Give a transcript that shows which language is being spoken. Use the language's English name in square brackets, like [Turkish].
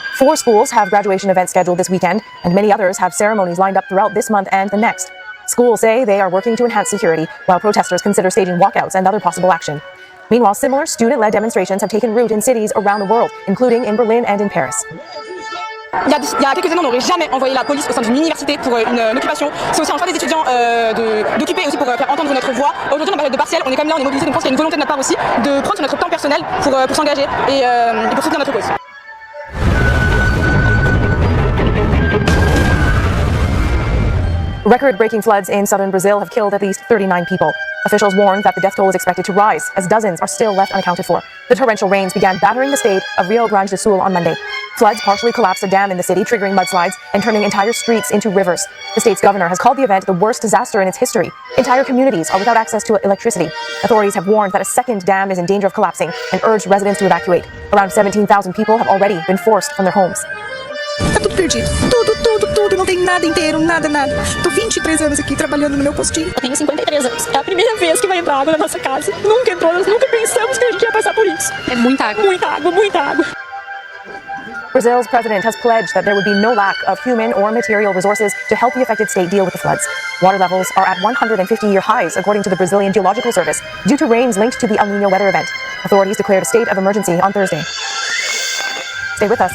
[English] 4 schools have graduation events scheduled this weekend, and many others have ceremonies lined up throughout this month and the next. Schools say they are working to enhance security, while protesters consider staging walkouts and other possible action. Meanwhile, similar student-led demonstrations have taken root in cities around the world, including in Berlin and in Paris. [French] Il y a quelques années, on n'aurait jamais envoyé la police au sein d'une université pour une occupation. C'est aussi un choix des étudiants d'occuper aussi pour faire entendre notre voix. Aujourd'hui, on a période de partiel, on est quand même là, on est mobilisés, donc je pense qu'il y a une volonté de notre part aussi de prendre sur notre temps personnel pour s'engager et pour soutenir notre cause. [English] Record-breaking floods in southern Brazil have killed at least 39 people. Officials warned that the death toll is expected to rise, as dozens are still left unaccounted for. The torrential rains began battering the state of Rio Grande do Sul on Monday. Floods partially collapsed a dam in the city, triggering mudslides and turning entire streets into rivers. The state's governor has called the event the worst disaster in its history. Entire communities are without access to electricity. Authorities have warned that a second dam is in danger of collapsing and urged residents to evacuate. Around 17,000 people have already been forced from their homes. [Portuguese] Tá tudo perdido. Tudo. Não tem nada inteiro, nada. Tô 23 anos aqui trabalhando no meu postinho. Eu tenho 53 anos. É a primeira vez que vai entrar água na nossa casa. Nunca entrou, nós nunca pensamos que a gente ia passar por isso. É muita água. Muita água. [English] Brazil's president has pledged that there would be no lack of human or material resources to help the affected state deal with the floods. Water levels are at 150-year highs, according to the Brazilian Geological Service, due to rains linked to the El Niño weather event. Authorities declared a state of emergency on Thursday. Stay with us.